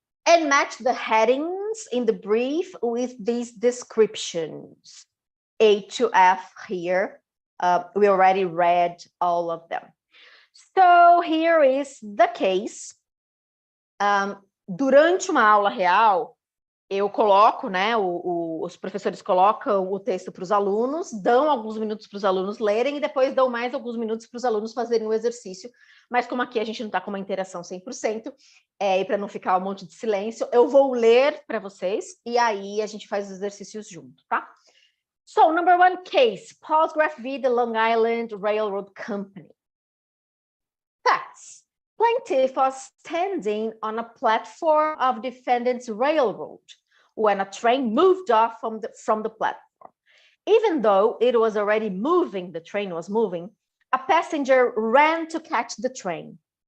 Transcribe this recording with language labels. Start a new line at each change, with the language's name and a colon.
English: And match the headings in the brief with these descriptions. A to F here. We already read all of them. So here is the case.
Portuguese: Durante uma aula real, eu coloco, né, os professores colocam o texto para os alunos, dão alguns minutos para os alunos lerem e depois dão mais alguns minutos para os alunos fazerem o exercício. Mas como aqui a gente não está com uma interação 100%, e para não ficar um monte de silêncio, eu vou ler para vocês e aí a gente faz os exercícios junto, tá?
English: So, number one case, Palsgraf v. the Long Island Railroad Company. Facts. Plaintiff was standing on a platform of defendant's railroad when a train moved off from the platform. Even though it was already moving, the train was moving, a passenger ran to catch the train.